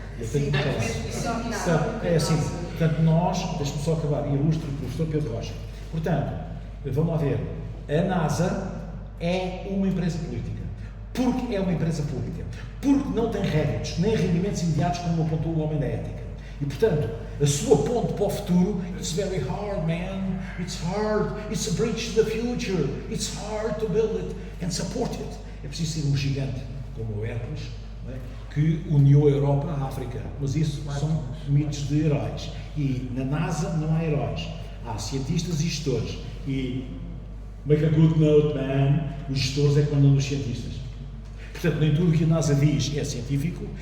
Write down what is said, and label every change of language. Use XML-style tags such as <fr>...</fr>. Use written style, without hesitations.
<pt>Eu tenho que falar. É assim. Portanto, nós, deixe-me só acabar, e ilustro o professor Pedro Rocha. Portanto, vamos lá ver. A NASA é uma empresa política. Porque é uma empresa pública. Porque não tem réditos, nem rendimentos imediatos, como apontou o homem da ética. E, portanto, a sua ponte para o futuro,</pt> <en>it's very hard, man. It's hard. It's a bridge to the future. It's hard to build it and support it.</en> <pt>É preciso ser um gigante, como o Hércules, não é? Que uniu a Europa à África. Mas isso são mitos de heróis. E na NASA não há heróis. Há cientistas e gestores. E</pt> <en>make a good note, man.</en> <pt>Os gestores é que mandam nos cientistas. Portanto, nem tudo o que a NASA diz é científico.</pt>